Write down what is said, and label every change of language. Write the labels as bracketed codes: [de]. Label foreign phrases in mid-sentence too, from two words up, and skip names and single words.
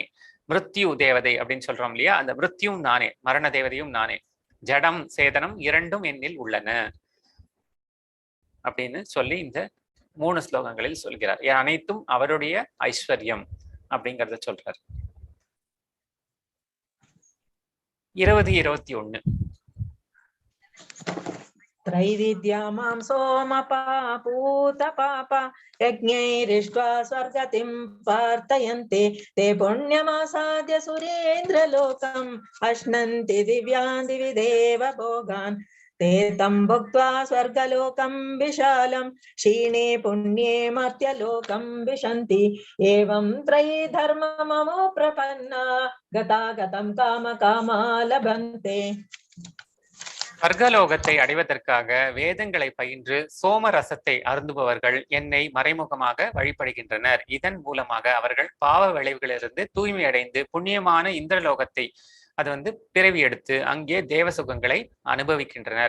[ta] மிருத்யு தேவதை அப்படின்னு சொல்றோம் இல்லையா, அந்த மிருத்யும் நானே, மரண தேவதையும் நானே. ஜடம் சேதனம் இரண்டும் என்னில் உள்ளன அப்படின்னு சொல்லி இந்த 3 ஸ்லோகங்களில் சொல்கிறார். அனைத்தும் அவருடைய ஐஸ்வர்யம் அப்படிங்கிறத சொல்றார். 20, 21 [sa] त्रैविद्या मां सोमपापूत पापा यज्ञैरिष्ट्वा स्वर्गतिं प्रार्थयन्ते ते पुण्यमासाद्य सुरेन्द्रलोकम् अश्नन्ति दिव्यान् दिवि देव भोगान् ते तं भुक्त्वा स्वर्गलोकं विशालं क्षीणे पुण्ये मर्त्यलोकं विशन्ति एवं त्रयी धर्मममो प्रपन्ना गतागतं कामकामा लभन्ते. [ta] ஸ்வர்கலோகத்தை அடைவதற்காக வேதங்களை பயின்று சோம ரசத்தை அருந்துபவர்கள் என்னை மறைமுகமாக வழிபடுகின்றனர். இதன் மூலமாக அவர்கள் பாவ விளைவுகளிலிருந்து தூய்மை அடைந்து புண்ணியமான இந்திரலோகத்தை அது வந்து பிறவி எடுத்து அங்கே தேவ சுகங்களை அனுபவிக்கின்றனர்.